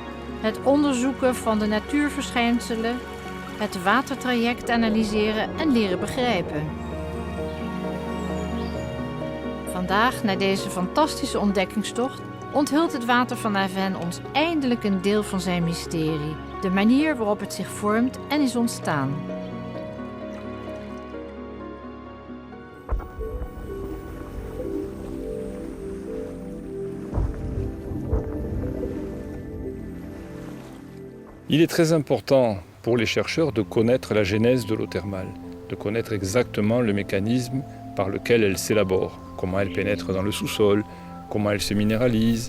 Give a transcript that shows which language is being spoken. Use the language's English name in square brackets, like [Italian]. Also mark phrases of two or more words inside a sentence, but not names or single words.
[Dutch] Het onderzoeken van de natuurverschijnselen. Het watertraject analyseren en leren begrijpen. Vandaag, na deze fantastische ontdekkingstocht, onthult het water van Avennes ons eindelijk een deel van zijn mysterie. De manier waarop het zich vormt en is ontstaan. [French] Il est très important pour les chercheurs de connaître la genèse de l'eau thermale, de connaître exactement le mécanisme par lequel elle s'élabore, comment elle pénètre dans le sous-sol, comment elle se minéralise.